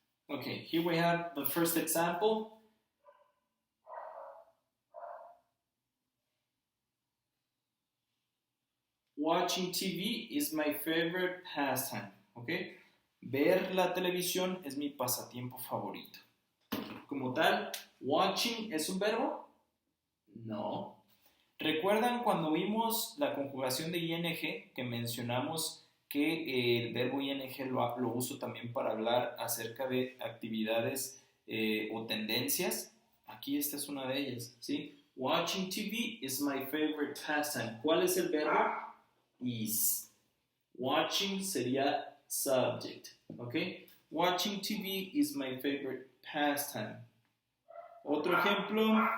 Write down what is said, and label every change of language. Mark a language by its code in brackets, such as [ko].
[en] Okay, here we have the first example. Watching TV is my favorite pastime. [es] Okay, ver la televisión es mi pasatiempo favorito. Como tal, watching es un verbo? No. ¿Recuerdan cuando vimos la conjugación de ing que mencionamos que el verbo ing lo uso también para hablar acerca de actividades o tendencias? Aquí esta es una de ellas, ¿sí? [en] Watching TV is my favorite pastime. [es] ¿Cuál es el verbo? Is. Watching sería subject, ¿ok? [en] Watching TV is my favorite pastime. [es] Otro ejemplo.